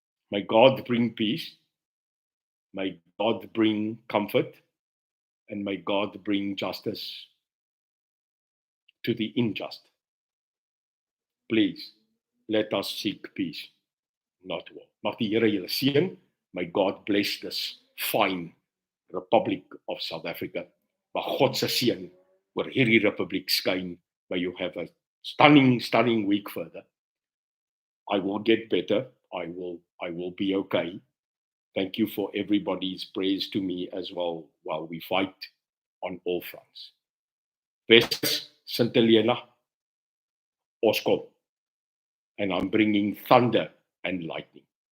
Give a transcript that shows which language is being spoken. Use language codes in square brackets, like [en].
[en] May God bring peace, may God bring comfort, and may God bring justice to the unjust. Please, let us seek peace, not war. [af] Mag die Here julle seën. [en] May God bless this fine Republic of South Africa. [af] Mag God se seën oor hierdie republiek skyn. [en] May you have a stunning week further. I will get better. I will be okay. Thank you for everybody's praise to me as well while we fight on all fronts. Wes St. Helena, Oskom, and I'm bringing thunder and lightning.